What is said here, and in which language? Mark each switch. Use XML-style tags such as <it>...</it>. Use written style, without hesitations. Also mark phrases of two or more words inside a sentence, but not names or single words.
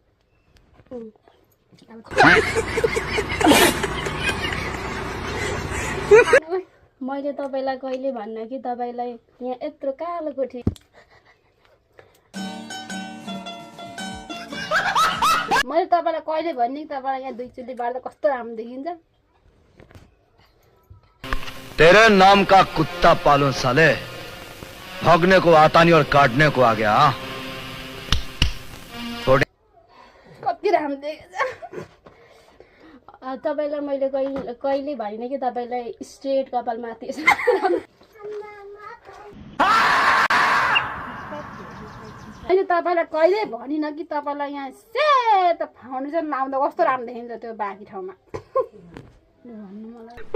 <ne>मैले तपाईँलाई कहिले भन्न कि तपाईँलाई यहाँ यत्रो कालो कोठी मैले तपाईँलाई कहिले भन्ने कि तपाईँलाई यहाँ दुई चुली बाँड्दा कस्तो राम्रो देखिन्छ।</ne> <hi>तेरे नाम का कुत्ता पालूं साले, भौंकने को आता नहीं और काटने को आ गया।</hi> <ne>कति राम्रो देखिन्छ। तपाईँलाई मैले कहिले भनिनँ कि तपाईँलाई स्ट्रेट कपाल माथि अहिले तपाईँलाई कहिले भनिनँ कि तपाईँलाई यहाँ सेतो फाउन्डेसन लाउँदा कस्तो राम्रो देखिन्छ त्यो बाँकी ठाउँमा भन्नु मलाई।</ne>